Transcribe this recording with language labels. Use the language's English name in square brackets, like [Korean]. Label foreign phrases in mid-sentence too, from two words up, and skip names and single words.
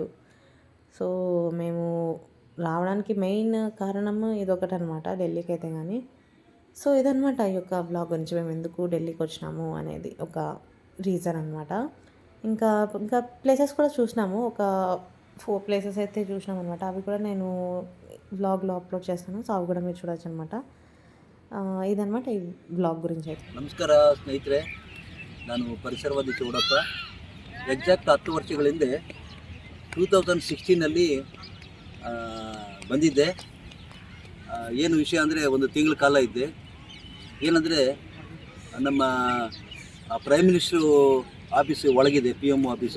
[Telugu] సో మేము రావడానికి మెయిన్ కారణము ఇదొకటి అనమాట ఢిల్లీకి అయితే కానీ. సో ఇదనమాట ఈ యొక్క బ్లాగ్ గురించి మేము ఎందుకు ఢిల్లీకి వచ్చినాము అనేది ఒక రీజన్ అనమాట. ఇంకా ఇంకా ప్లేసెస్ కూడా చూసినాము, ఒక 4 ప్లేసెస్ అయితే చూసినాం అనమాట. అవి కూడా నేను బ్లాగ్లో అప్లోడ్ చేస్తాను. సో అవి కూడా మీరు చూడొచ్చు అనమాట. ఇదనమాట ఈ బ్లాగ్ గురించి అయితే. [Kannada] ನಮಸ್ಕಾರ ಸ್ನೇಹಿತರೆ, ನಾನು ಪರಿಸರವಾದಿ ಚೌಡಪ್ಪ. ಎಕ್ಸಾಕ್ಟ್ 10 ವರ್ಷಗಳ ಹಿಂದೆ 2016ನಲ್ಲಿ ಬಂದಿದ್ದೆ. ಏನು ವಿಷಯ ಅಂದರೆ ಒಂದು ತಿಂಗಳ ಕಾಲ ಇದ್ದೆ. ಏನಂದರೆ ನಮ್ಮ [English] prime minister [Kannada] ಆಫೀಸು ಒಳಗಿದೆ, PMO ಆಫೀಸು.